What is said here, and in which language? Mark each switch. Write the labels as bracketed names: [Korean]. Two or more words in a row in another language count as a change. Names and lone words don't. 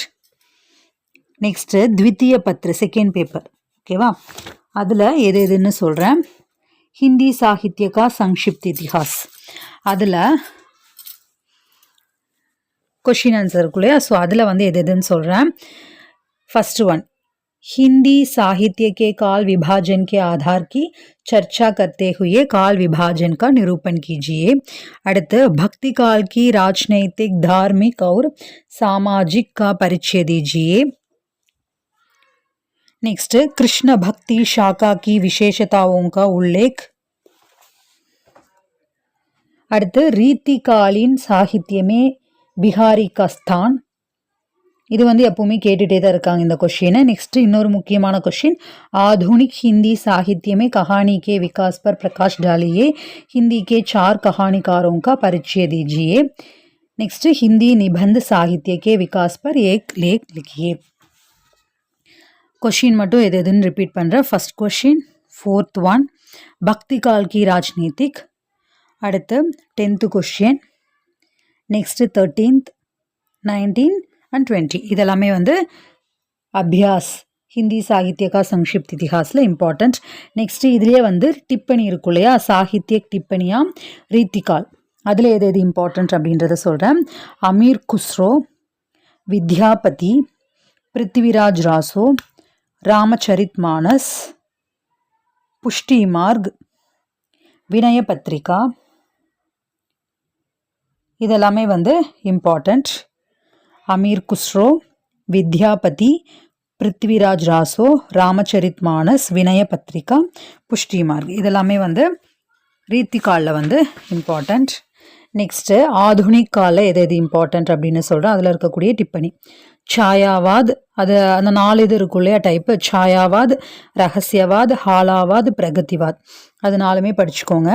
[English] நெக்ஸ்ட்டு [Hindi] द्वितीय पत्र, [English] second paper. [Tamil] ஓகேவா? அதில் எது எதுன்னு சொல்கிறேன். [Hindi] हिंदी साहित्य का संक्षिप्त इतिहास, [Tamil] அதில் [English] question answer [Tamil] இருக்கு இல்லையா, ஸோ அதில் வந்து எது எதுன்னு சொல்கிறேன். [English] first one, [Hindi] हिंदी साहित्य के काल विभाजन के आधार की चर्चा करते हुए काल विभाजन का निरूपण कीजिए. அடுத்து भक्ति काल की राजनैतिक, धार्मिक और सामाजिक का परिचय दीजिए. नेक्स्ट, कृष्ण भक्ति शाखा की विशेषताओं का उल्लेख. அடுத்து रीतिकालीन साहित्य में बिहारी का स्थान. [Tamil] இது வந்து எப்பவுமே கேட்டுகிட்டே தான் இருக்காங்க இந்த கொஷினை. நெக்ஸ்ட் இன்னொரு முக்கியமான கொஷின், [Hindi] आधुनिक हिंदी साहित्य में कहानी के विकास पर प्रकाश डालिए. हिंदी के 4 कहानीकारों का परिचय दीजिए. नेक्स्ट, हिंदी निबंध साहित्य के विकास पर एक लेख लिखिए. [Tamil] क्वेश्चन மட்டும் எது எதுன்னு ரிப்பீட் பண்ணுறேன். [English] first question, 4th one, [Hindi] भक्ति काल की राजनीतिक. [Tamil] அடுத்து 10th கொஷின். நெக்ஸ்ட் 13th, 19 and 20 இதெல்லாமே வந்து [Hindi] अभ्यास हिंदी साहित्य का संक्षिप्त [Tamil] இதிஹாஸில் இம்பார்ட்டண்ட். நெக்ஸ்ட் இதுலேயே வந்து டிப்பணி இருக்கும் இல்லையா, [Hindi] साहित्य टिप्पणियाँ रीतिकाल, [Tamil] அதில் எது எது இம்பார்ட்டண்ட் அப்படின்றத சொல்கிறேன். அமீர் குஸ்ரோ, வித்யாபதி, பிருத்திவிராஜ் ராசோ, ராமச்சரித் மானஸ், புஷ்டி மார்க், வினய பத்ரிகா, இதெல்லாமே வந்து இம்பார்ட்டண்ட். अमीर खुसरो, विद्यापति, पृथ्वीराज रासो, रामचरित मानस, विनय पत्रिका, पुष्टि मार्ग இதெல்லாமே வந்து ரீத்தி காலில் வந்து இம்பார்ட்டண்ட். நெக்ஸ்ட்டு ஆதுனிக் காலில் எது எது இம்பார்ட்டண்ட் அப்படின்னு சொல்கிறேன். அதில் இருக்கக்கூடிய டிப்பணி, छायावाद, அது அந்த 4 இது இருக்கும் இல்லையா டைப்பு, छायावाद, [Hindi] रहस्यवाद, हालावाद, प्रगतिवाद, [Tamil] அது 4மே படிச்சுக்கோங்க.